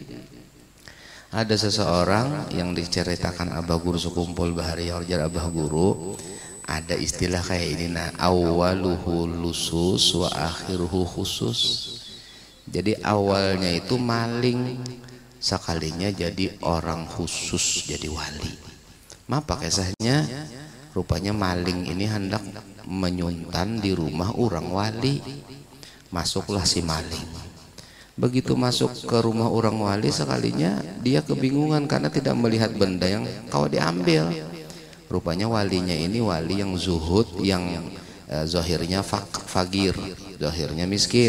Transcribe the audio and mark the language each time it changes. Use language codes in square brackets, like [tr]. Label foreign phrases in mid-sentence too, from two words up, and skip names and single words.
[bjn] Ada seseorang yang diceritakan Abah Guru sekumpul Bahari Horjar Abah Guru, ada istilah kayak ini, nah [ar] أوله لصوص وآخره خصوص. [bjn] Jadi awalnya itu maling, sekalinya jadi orang khusus, jadi wali. Apa kisahnya? Rupanya maling ini hendak menyuntan di rumah orang wali. Masuklah si maling. Begitu masuk ke rumah orang wali, sekalinya dia kebingungan karena tidak melihat benda yang kau diambil. Rupanya walinya ini wali yang zuhud, yang zahirnya fakir, zahirnya miskin.